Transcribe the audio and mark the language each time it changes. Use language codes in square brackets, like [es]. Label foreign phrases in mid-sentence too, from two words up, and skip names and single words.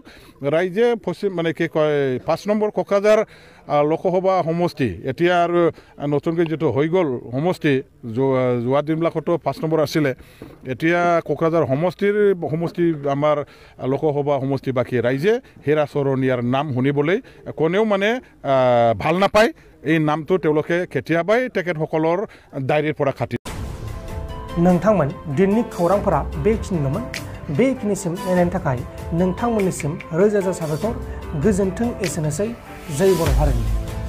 [as] ৰাইজে মানে কি কয় 5 নম্বৰ কোকৰাঝাৰ লোকসভা সমষ্টি এতিয়া আৰু নতুনকৈ যিটো হৈ গ'ল সমষ্টি, যোৱা দিনবিলাকতো 5 নম্বৰ আছিলে, এতিয়া কোকৰাঝাৰ সমষ্টি আমাৰ লোকসভা সমষ্টি বাকী ৰাইজে হেৰা চৰণীয়াৰ নাম শুনিবলৈ কোনেও মানে ভাল নাপায়। এই নামটো তেওঁলোকে কেতিয়াবাই তেখেতসকলৰ ডায়েৰীৰ পৰা কাটি। [brx] नोंथांमोन दिननि खौरांफोरा बेखिनिल'मोन। बेखिनिसिम नायनायनि थाखाय नोंथांमोननिसिम रोजा रोजा साबायखर। गोजोन्थों। एसेनोसै। जय बर' हारिनि।